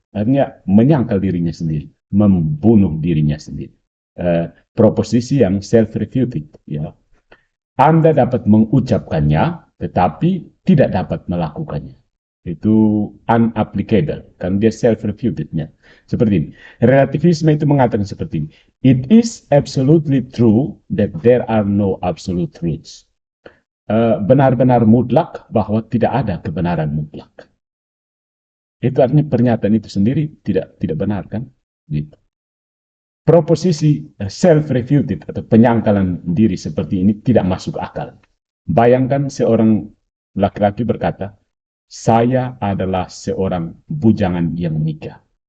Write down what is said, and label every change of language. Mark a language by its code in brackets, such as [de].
[id] Artinya menyangkal dirinya sendiri, membunuh dirinya sendiri. Proposisi yang self-refuted. Ya. Anda dapat mengucapkannya, tetapi tidak dapat melakukannya. Itu unapplicable, kan dia self-refutednya. Seperti ini. Relativisme itu mengatakan seperti ini. [en] It is absolutely true that there are no absolute truths. [id] Benar-benar mutlak bahwa tidak ada kebenaran mutlak. Itu artinya pernyataan itu sendiri tidak benar kan? Gitu. Proposisi self-refuted atau penyangkalan diri seperti ini tidak masuk akal. Bayangkan seorang laki-laki berkata, saya adalah seorang bujangan yang menikah.